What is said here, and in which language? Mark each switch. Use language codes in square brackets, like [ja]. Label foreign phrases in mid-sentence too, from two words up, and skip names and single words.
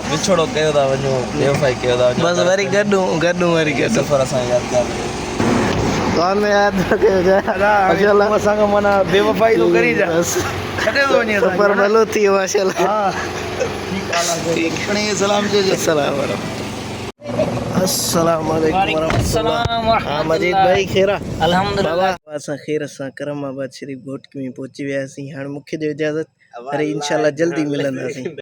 [sd] विछोड़ो कयो था वञो बेवफ़ाई कयो था वञो बसि वरी गॾूं वरी गॾु सफ़र असां यादगार दुआनि में यादि रखिजे असांखे माना बेवफ़ाई तो करी जा छॾे थो वञे सफ़र भलो थी वियो माशाल्लाह सलाम चइजे [ar] السلام عليكم ورحمة الله [sd] हाँ मजीद भाई खैरा अल्हम्दुलिल्लाह बाबा असां ख़ैर सां करमाबाद शरीफ घोटकी में पहुची वियासीं हाणे मूंखे ॾियो इजाज़त अरे इंशाल्लाह जल्दी मिलंदासीं